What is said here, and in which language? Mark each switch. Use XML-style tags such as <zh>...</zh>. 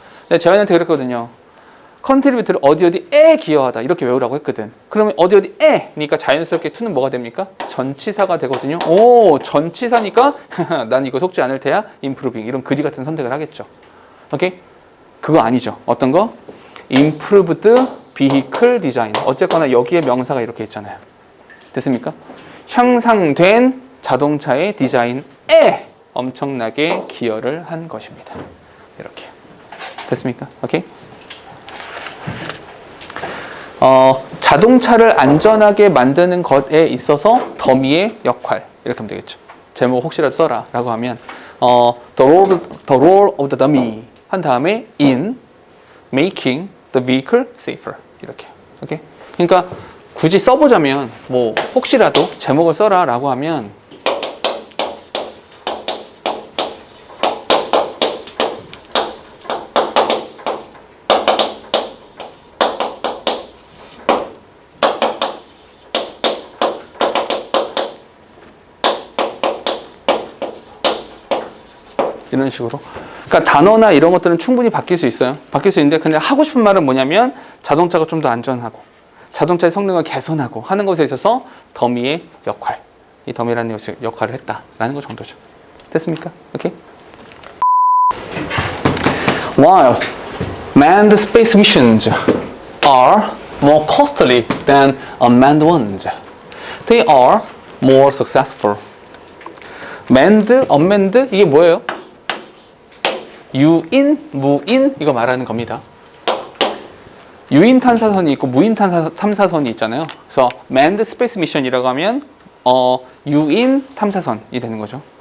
<ko>내가 재환이한테 그랬거든요. contribute를 어디에 기여하다 이렇게 외우라고 했거든. 그러면 어디에 니까 자연스럽게 to는 뭐가 됩니까? 전치사가 되거든요. 오, 전치사니까 난 이거 속지 않을 테야</ko> <en>improving,</en> <ko>이런 그지 같은 선택을 하겠죠. 오케이? 그거 아니죠. 어떤 거?</ko> <en>improved vehicle design.</en> <ko>어쨌거나 여기에 명사가 이렇게 있잖아요. 됐습니까? 향상된 자동차의 디자인에 엄청나게 기여를 한 것입니다. 이렇게. 됐습니까? 오케이? 자동차를 안전하게 만드는 것에 있어서 더미의 역할, 이렇게 하면 되겠죠. 제목 혹시라도 써라 라고 하면</ko> <en>the role of the dummy</en> <ko>한 다음에</ko> <en>in making the vehicle safer,</en> <ko>이렇게. 오케이? 그러니까 굳이 써보자면 뭐 혹시라도 제목을 써라 라고 하면 이런 식으로. 그러니까 단어나 이런 것들은 충분히 바뀔 수 있어요. 바뀔 수 있는데 근데 하고 싶은 말은 뭐냐면 자동차가 좀 더 안전하고 자동차의 성능을 개선하고 하는 것에 있어서 더미의 역할, 이 더미라는 역할을 했다라는 것 정도죠. 됐습니까? 오케이?</ko> <en>While manned space missions are more costly than unmanned ones. They are more successful.</en> <ko>manned, unmanned 이게 뭐예요? 유인, 무인 이거 말하는 겁니다. 유인 탐사선이 있고 무인 탐사선이 있잖아요. 그래서</ko> <en>manned space mission</en> <ko>이라고 하면 유인 탐사선이 되는 거죠.</ko>